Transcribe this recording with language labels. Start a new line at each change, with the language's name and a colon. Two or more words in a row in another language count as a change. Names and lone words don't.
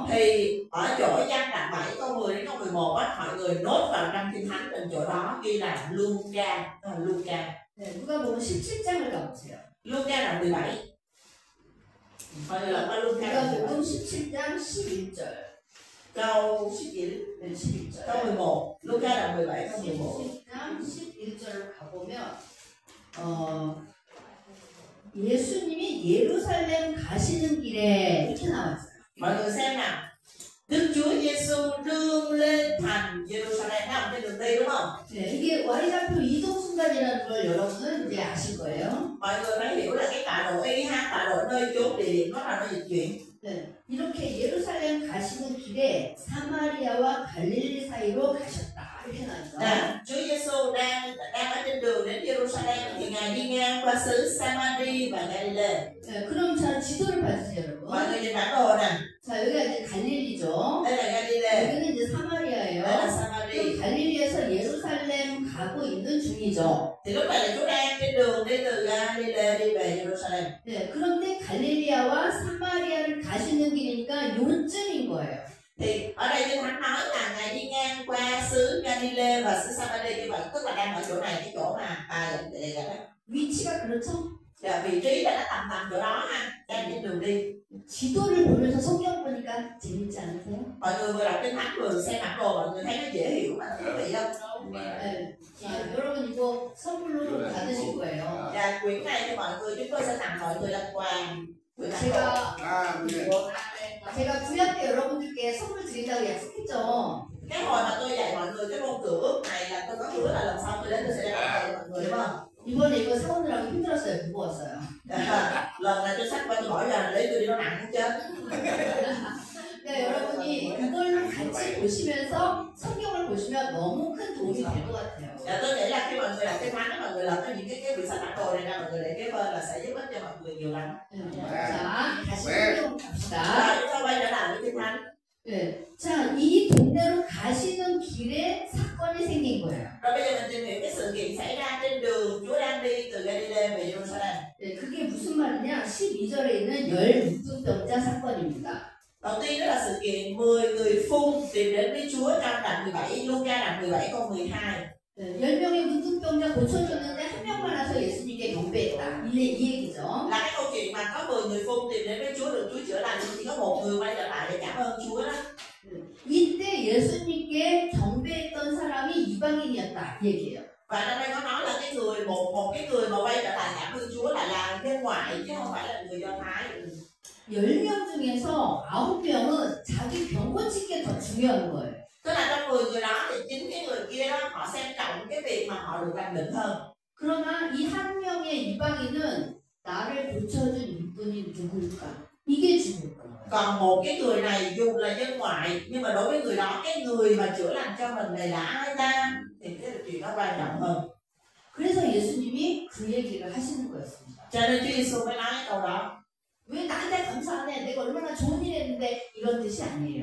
Vietnamese: Thì ở chỗ văn đoạn 7 câu 10 đến câu 11 á, mọi người nốt vào trong Kinh Thánh trên chỗ đó ghi là Luca.
Korean: 네, 누가복음 17장을 가보세요.
Vietnamese: Luca đoạn 17. Mọi người lật qua Luca đoạn 17.
Korean: 누가복음 17장 11절.
Vietnamese: Câu 11.
Korean: 네, 11절.
Vietnamese: Câu 11. Luca đoạn 17 câu 11.
Korean: 17장 11절을 가보면 예수님이 예루살렘 가시는 길에 이렇게 나왔어요.
Vietnamese: Mọi người xem nào. Đức Chúa Giêsu đương lên thành Jerusalem, nằm trên đường đi đúng không?
Korean: 네, 이게 Y좌표 이동 순간이라는 걸 여러분은 이제 아실 거예요.
Vietnamese: Mọi người phải hiểu là cái tọa độ y ha, tọa độ nơi chốn địa điểm nó là nó dịch chuyển.
Korean: 네, 이렇게 예루살렘 가시는 길에 사마리아와 갈릴리 사이로 가셨다 이렇게 나왔죠.
Vietnamese: Nè, Chúa Giêsu đang ở trên đường đến Jerusalem thì Ngài đi ngang qua xứ Samari và Galilee.
Korean: 네, 그럼 자 지도를 봐주세요, 여러분.
Vietnamese: Mọi người nhìn bản đồ nè.
Korean: 자, 여기가 이제 갈릴리죠.
Vietnamese: Đây là Galilee.
Korean: 여기는 이제 사마리아예요.
Vietnamese: Đây là Samari.
Korean: 그럼 갈릴리에서 예루살렘 가고 있는 중이죠.
Vietnamese: Thì lúc này là Chúa đang trên đường đi từ Galilee đi về Jerusalem.
Korean: 네, 그런데 갈릴리아와 사마리아를 가시는 길이니까 요쯤인 거예요.
Vietnamese: Thì ở đây Kinh Thánh nói là Ngài đi ngang qua xứ Galilee và xứ Samari, như vậy tức là đang ở chỗ này, cái chỗ mà
Korean: 위치가 그렇죠?
Vietnamese: là vị trí đã tầm chỗ đó ha, đang trên đường đi.
Korean: 지도를 보면서 성경 보니까 재밌지 않으세요?
Vietnamese: Mọi người vừa đọc Kinh Thánh vừa xem bản đồ, mọi người thấy nó dễ hiểu mà thú vị không?
Korean: 네. 자, 여러분 이거 선물로 받으실 거예요.
Vietnamese: Và quyển này cho mọi người, chúng tôi sẽ tặng mọi người làm quà.
Korean: 제가 구약 때 여러분들께 선물 드린다고 약속했죠.
Vietnamese: Cái hồi mà tôi dạy mọi người cái môn cử ước này là tôi có hứa là lần sau tôi đến tôi sẽ đem cho mọi người, đúng không?
Korean: 이번에 이거 사오느라고 힘들었어요. 무거웠어요.
Vietnamese: lần này tôi xách qua tôi hỏi là lấy tôi đi nó nặng không chết.
Korean: 그러니까 여러분이 이걸 같이 보시면서 성경을 보시면 너무 큰 도움이 될 것 같아요.
Vietnamese: Tôi nghĩ là khi mọi người đọc cái thánh, mọi người lật những cái quyển sách bản đồ này ra, mọi người để kế bên là sẽ giúp ích cho mọi người nhiều lắm.
Korean: 자, 다시 성경 갑시다.
Vietnamese: Chúng ta quay trở lại với Kinh Thánh.
Korean: 네. 자, 이 동네로 가시는 길에 사건이 생긴 거예요.
Vietnamese: Rồi bây giờ mình tìm hiểu cái sự kiện xảy ra trên đường Chúa đang đi từ Galilee về Jerusalem.
Korean: 네, 그게 무슨 말이냐? 12절에 있는 열 문둥병자 사건입니다.
Vietnamese: Đầu tiên đó là sự kiện 10 người phun tìm đến với Chúa trong đoạn 17, Luca đoạn 17 câu 12.
Korean: 네, 10명의 문둥병자 고쳐줬는데 한 명만 와서 예수님께 경배했다. 이 얘기죠.
Vietnamese: Là cái câu chuyện mà có 10 người phun tìm đến với Chúa được Chúa chữa lành, chỉ có một người quay trở lại để cảm ơn Chúa đó.
Korean: 이때 예수님께 경배했던 사람이 이방인이었다. 이 얘기예요.
Vietnamese: Và trong đây có nói là cái người một cái người mà quay trở lại cảm ơn Chúa là dân ngoại chứ không phải là người Do Thái.
Korean: 10명 중에서 9명은 자기 병 고친 게 더 중요한 거예요.
Vietnamese: Tức là trong 10 người đó thì chính cái người kia đó họ xem trọng cái việc mà họ được lành bệnh hơn.
Korean: 그러나 이 한 명의 이방인은 나를 고쳐준 이분이 누굴까? 이게 중요한 거예요.
Vietnamese: Còn một cái người này dù là dân ngoại nhưng mà đối với người đó cái người mà chữa lành cho mình này là ai ta thì cái chuyện đó quan trọng hơn.
Korean: 그래서 예수님이 그 얘기를 하시는 거였습니다.
Vietnamese: Cho nên Chúa Giêsu mới nói câu đó.
Korean: 왜 나한테 감사하네? 내가 얼마나 좋은 일 했는데 이런 뜻이 아니에요.